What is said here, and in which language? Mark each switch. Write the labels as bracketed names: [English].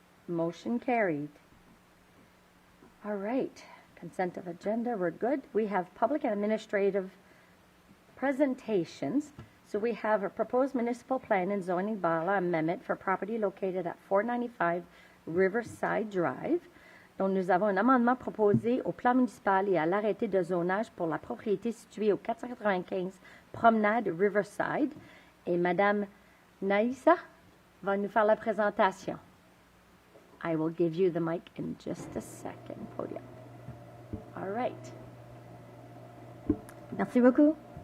[English] Motion carried. All right, consent of agenda, we're good. We have public and administrative presentations. So we have a proposed municipal plan and zoning bylaw amendment for property located at 495 Riverside Drive. [French] Donc nous avons un amendement proposé au plan municipal et à l'arrêté de zonage pour la propriété située au 495 Promenade Riverside. Et Madame Naïssa va nous faire la présentation. [English] I will give you the mic in just a second, podium. All right. [French] Merci beaucoup.